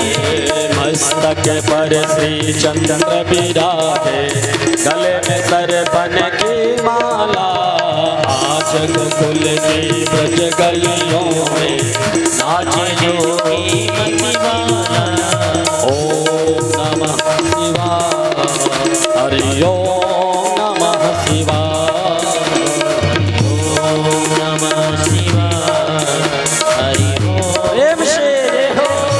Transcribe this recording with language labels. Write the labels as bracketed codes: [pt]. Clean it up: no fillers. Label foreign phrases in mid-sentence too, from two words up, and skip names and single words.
[hi] मस्तक पर श्री चंद्र विराजे, गले में सरपन की माला, आज गोकुल की ब्रज गलियों में नाच जोगी मतवाला। [sa] ओम नमः शिवाय, हरि ओम नमः शिवाय, ओम नमः शिवाय, हरि ओम। [hi] प्रेम से हो